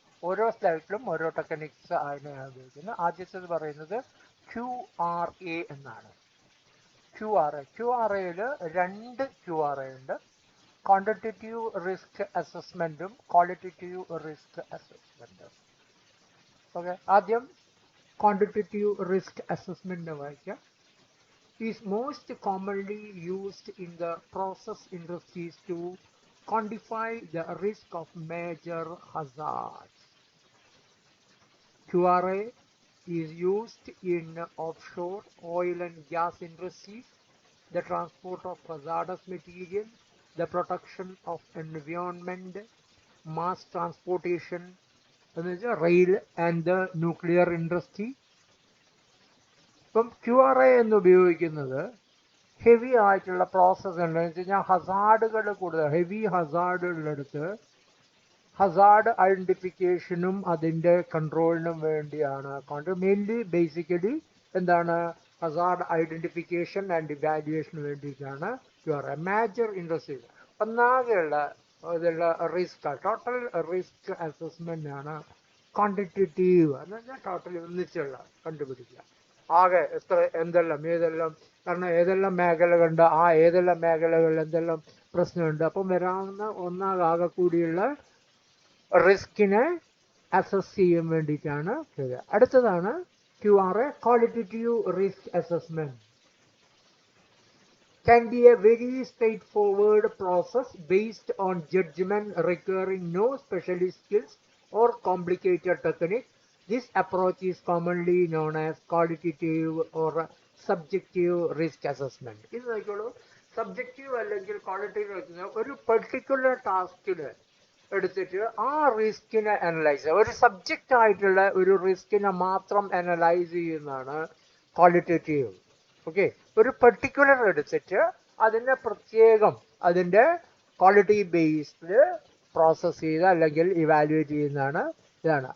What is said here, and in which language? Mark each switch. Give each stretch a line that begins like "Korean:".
Malayalam: ഓരോ സ്ലൈഡിലും ഓരോ ടെക്നിക്സ് അതിനെയാണ് ഉപയോഗിക്കുന്നത്. ആദ്യത്തേത് പറയുന്നത് QRA എന്നാണ്. QRAയിൽ രണ്ട് QRA ഉണ്ട്. Quantitative risk അസസ്മെന്റും qualitative risk അസസ്മെന്റും. Okay, ആദ്യം ക്വാണ്ടിറ്റേറ്റീവ് റിസ്ക് അസസ്മെന്റ് വായിക്കാം.
English: Is most commonly used in the process industries to quantify the risk of major hazards. QRA is used in offshore oil and gas industries, the transport of hazardous material, the protection of environment, mass transportation, rail and the nuclear industry.
Malayalam: ഇപ്പം QRA എന്ന് ഉപയോഗിക്കുന്നത് heavy ആയിട്ടുള്ള process ഉണ്ടെന്ന് വെച്ച് കഴിഞ്ഞാൽ ഹസാർഡുകൾ കൂടുതൽ heavy ഹസാർഡുകളെടുത്ത് Hazard ഐഡന്റിഫിക്കേഷനും അതിൻ്റെ കൺട്രോളിനും വേണ്ടിയാണ്. മെയിൻലി ബേസിക്കലി എന്താണ് ഹസാർഡ് ഐഡന്റിഫിക്കേഷൻ ആൻഡ് ഇവാലുവേഷന് വേണ്ടിയിട്ടാണ് QRA. മേജർ ഇൻഡസ്ട്രീസ് ഒന്നാകെയുള്ള ഇതുള്ള റിസ്ക് ടോട്ടൽ റിസ്ക് അസസ്മെന്റ് ആണ് ക്വാണ്ടിറ്റേറ്റീവ് എന്ന് പറഞ്ഞാൽ ടോട്ടൽ ഒന്നിച്ചുള്ള കണ്ടുപിടിക്കുക. ആകെ എത്ര എന്തെല്ലാം ഏതെല്ലാം, കാരണം ഏതെല്ലാം മേഖലകളുണ്ട്, ആ ഏതെല്ലാം മേഖലകളിൽ എന്തെല്ലാം പ്രശ്നമുണ്ട്, അപ്പം വരാവുന്ന ഒന്നാകെ കൂടിയുള്ള റിസ്കിനെ അസസ് ചെയ്യാൻ വേണ്ടിയിട്ടാണ് ഇത്. അടുത്തതാണ് QRA qualitative risk assessment.
English: Can be a very straightforward process based on judgment requiring no specialist skills or complicated technique. This approach is commonly known as qualitative or subjective risk assessment.
Malayalam: ഇത് നോക്കിക്കോളൂ, subjective അല്ലെങ്കിൽ qualitative ഒരു particular ടാസ്കിന് എടുത്തിട്ട് ആ റിസ്കിനെ analyse ചെയ്യുക. ഒരു subject ആയിട്ടുള്ള ഒരു റിസ്കിനെ മാത്രം അനലൈസ് ചെയ്യുന്നതാണ് ക്വാളിറ്റേറ്റീവ്. ഓക്കെ, ഒരു പെർട്ടിക്കുലർ എടുത്തിട്ട് അതിനെ പ്രത്യേകം അതിൻ്റെ ക്വാളിറ്റി ബേസ്ഡ് പ്രോസസ് ചെയ്ത് അല്ലെങ്കിൽ ഇവാലുവേറ്റ് ചെയ്യുന്നതാണ് ഇതാണ്.